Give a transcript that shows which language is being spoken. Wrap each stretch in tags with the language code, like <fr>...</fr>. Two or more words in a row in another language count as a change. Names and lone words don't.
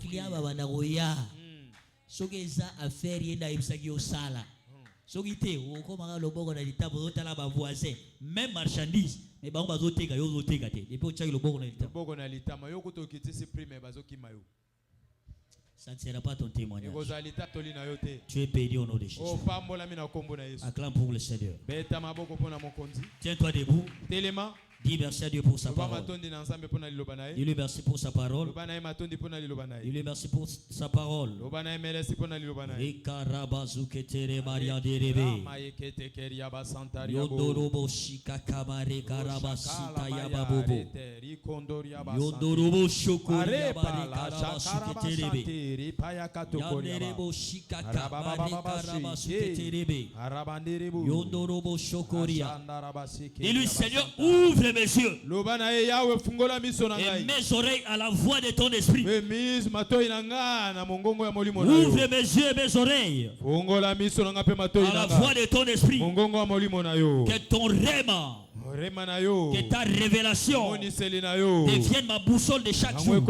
<fr>Même marchandise, mais ça ne sera pas ton témoignage. Tu es béni au nom de Jésus. Acclame pour le Seigneur. Tiens-toi debout. Dis merci à Dieu pour sa parole. Dis-lui merci pour sa parole. Dis-lui merci pour sa parole. Yondorobo shika kamare karabasita yababobo. Yondorobo shokori yabare karabasuketerebe. Yanderebo shika kamare karabasuketerebe. Yondorobo shokoria. Dis-lui, Seigneur, ouvre mes yeux et mes oreilles à la voix de ton esprit. Ouvre mes yeux et mes oreilles à la voix de ton esprit. Que ton rhéma, que ta révélation devienne ma boussole de chaque jour.</fr>